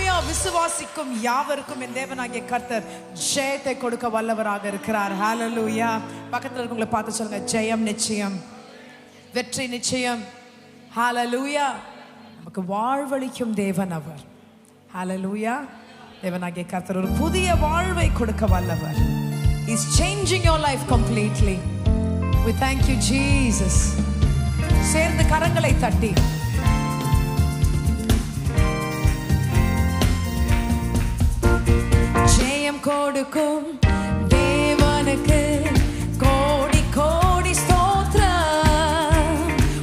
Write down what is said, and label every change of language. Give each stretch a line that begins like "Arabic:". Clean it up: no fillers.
Tamil: விசுவாசிக்கும் யாவருக்கும் என் தேவனாகிய கர்த்தர் ஜெயத்தை கொடுக்க வல்லவராக இருக்கிறார். ஹalleluya. பக்கத்துல இருக்கவங்களை பார்த்து சொல்லுங்க, ஜெயம் நிச்சயம், வெற்றி நிச்சயம். ஹalleluya. நமக்கு வாழ்வளிக்கும் தேவன் அவர். ஹalleluya. தேவனாகிய கர்த்தர் ஒரு புதிய வாழ்வை கொடுக்க வல்லவர்.
English: He is changing your life completely. We thank you Jesus.
Tamil: சேர்ந்து கரங்களை தட்டி ஜெயம் கொடுக்கும் தேவனுக்கு கோடி கோடி ஸ்தோத்திரம்.